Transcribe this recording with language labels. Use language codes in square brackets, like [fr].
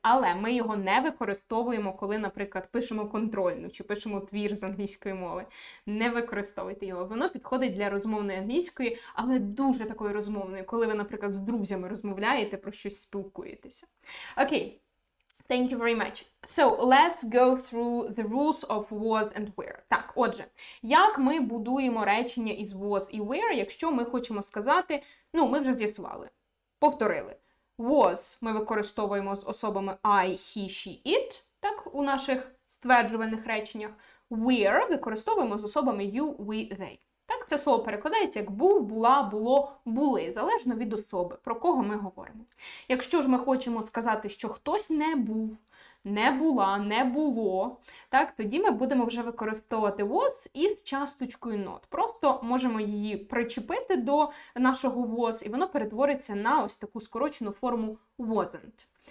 [uk] Але ми його не використовуємо, коли, наприклад, пишемо контрольну чи пишемо твір з англійської мови. Не використовуйте його. Воно підходить для розмовної англійської, але дуже такої розмовної, коли ви, наприклад, з друзями розмовляєте, про щось спілкуєтеся. [en] Окей. Thank you very much. So, let's go through the rules of was and were. [uk] Так, отже, як ми будуємо речення із was і were, якщо ми хочемо сказати, ну, ми вже з'ясували, повторили. Was ми використовуємо з особами I, he, she, it, так, у наших стверджувальних реченнях. Were використовуємо з особами you, we, they. Так, це слово перекладається як був, була, було, були, залежно від особи, про кого ми говоримо. Якщо ж ми хочемо сказати, що хтось не був, не була, не було, так, тоді ми будемо вже використовувати was із часточкою not. Просто можемо її причепити до нашого was, і воно перетвориться на ось таку скорочену форму wasn't.